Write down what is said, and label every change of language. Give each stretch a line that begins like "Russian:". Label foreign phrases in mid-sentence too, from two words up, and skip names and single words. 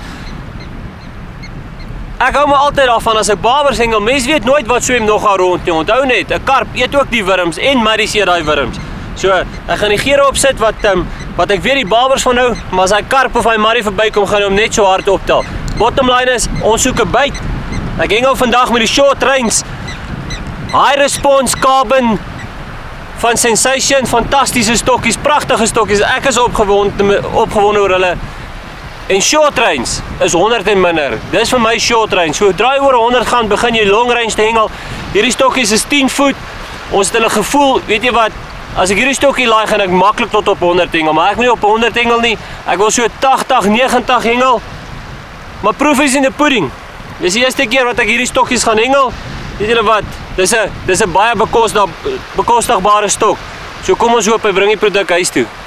Afrikaans: Ek hou my altyd daarvan as ek babers hengel. Mens weet nooit wat swem nog daar rond nie. Onthou net, 'n karp eet ook die wurms en marries eet daai wurms. So, ek gaan die gere opsit wat ek weet die babers van nou, maar as hy karp of hy marrie verbykom, gaan hy hom net so hard optel.
English: Bottom line
Afrikaans: is, ons soek 'n byt. Ek hengel vandag met die
English: short range high response carbon
Afrikaans: van Sensation, fantastiese stokkies, pragtige stokkies. Ek is opgewonde oor hulle. En
English: short range
Afrikaans: is 100 en minder. Dis vir my
English: short range.
Afrikaans: So draai oor 100 gaan, begin jy
English: long range
Afrikaans: te hengel. Hierdie stokkies is 10 voet. Ons het hulle gevoel, weet jy wat? As ek hierdie stokkie laai, gaan ek maklik tot op 100 hengel, maar ek moet nie op 100 hengel nie. Ek wil so 80, 90 hengel.
English: Maar proof is in the pudding.
Afrikaans: Dis die eerste keer wat ek hierdie stokkies gaan hengel. Weet julle wat? Dis 'n baie bekostigbare stok. So kom ons hoop hy bring die produk huis toe.